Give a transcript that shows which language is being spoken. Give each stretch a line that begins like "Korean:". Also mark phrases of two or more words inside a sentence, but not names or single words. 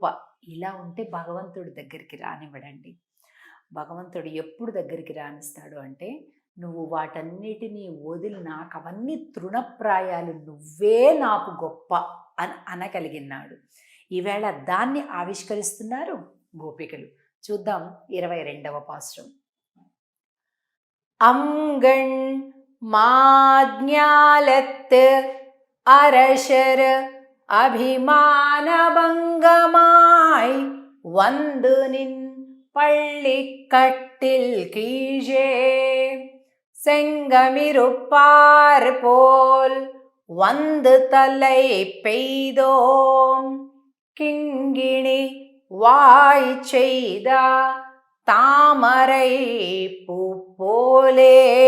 Telugu: ఇలా ఉంటే భగవంతుడి దగ్గరికి రానివ్వడండి. భగవంతుడు ఎప్పుడు దగ్గరికి రానిస్తాడు అంటే, నువ్వు వాటన్నిటినీ వదిలి నాకు అవన్నీ తృణప్రాయాలు, నువ్వే నాకు గొప్ప అని అనగలిగినాడు. ఈవేళ దాన్ని ఆవిష్కరిస్తున్నారు గోపికలు. చూద్దాం 22వ పాసురం.
Tamil: அங்கண் மாஞாலத்து அரசர் அபிமானபங்கமாய் வந்து நின் பள்ளிக்கட்டில் கீழே செங்கமிருப்பார் போல் வந்து தலை பெய்தோம் கிங்கிணி வாய் செய்த தாமரை பூ போலே